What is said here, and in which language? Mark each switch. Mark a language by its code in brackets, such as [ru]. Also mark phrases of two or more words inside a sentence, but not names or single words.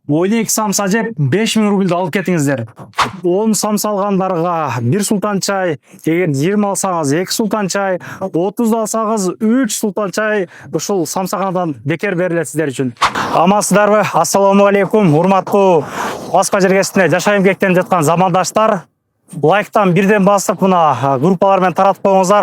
[kk] 12 самса жеп 5000 рубльді алып кетіңіздер. [ky] 10 самса алғандарға 1 султан чай, егер 20 алсаңыз 2 султан чай, 30 алсаңыз 3 султан чай, ушул самсаханадан бекер берилет сиздер үчүн. Амансыздарбы? [ar] السلام عليكم, [ky] урматтуу Москва жергесинде жашайым кектенип жаткан замандаштар. Лайктан бирден басып мына группалар менен таратып коюңуздар.